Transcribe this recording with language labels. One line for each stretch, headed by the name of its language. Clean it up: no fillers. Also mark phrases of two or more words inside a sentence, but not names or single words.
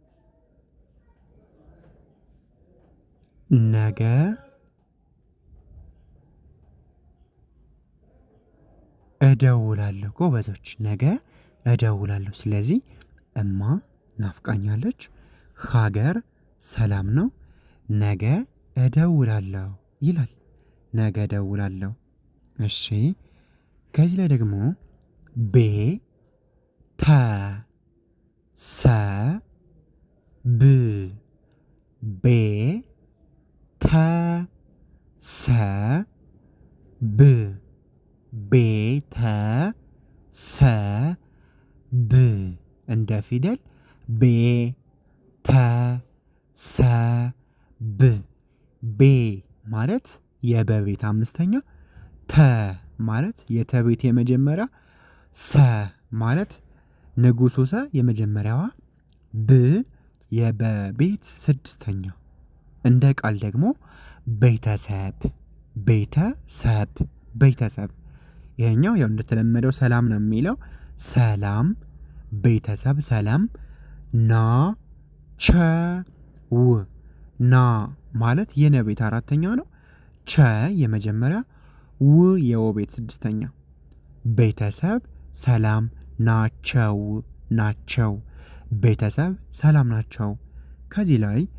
Amharic: ነገ እደውላለሁ። ጎበዞች ነገ እደውላለሁ። ስለዚህ እማ ናፍቃኛለች፣ ሀገር ሰላም ነው፣ ነገ እደውላለሁ ይላል። ነገ እደውላለሁ። እሺ ከዚህ ላይ ደግሞ ቤ ተ ሰ ብ ቤ ተ ሰ ብ ቤተ ሰ ብ እንደ ፊደል ቤ ተ ሰ ብ ቤ ማለት የበቤት አምስተኛ፣ ተ ማለት የተቤት የመጀመሪያ፣ ሰ ማለት ንጉሱ ሰ የመጀመሪያዋ፣ ብ የበቤት ስድስተኛ። እንደ ቃል ደግሞ ቤተሰብ ቤተሰብ ቤተሰብ። ይሄኛው ያው እንደተለመደው ሰላም ነው የሚለው ሰላም ቤተሰብ ሰላም። ና ቸ ው ና ማለት የነ ቤት አራተኛ ነው። ቸ የመጀመሪያ፣ ው የወ ቤት ስድስተኛ። ቤተሰብ ሰላም ናቸው ናቸው። ቤተሰብ ሰላም ናቸው። ከዚህ ላይ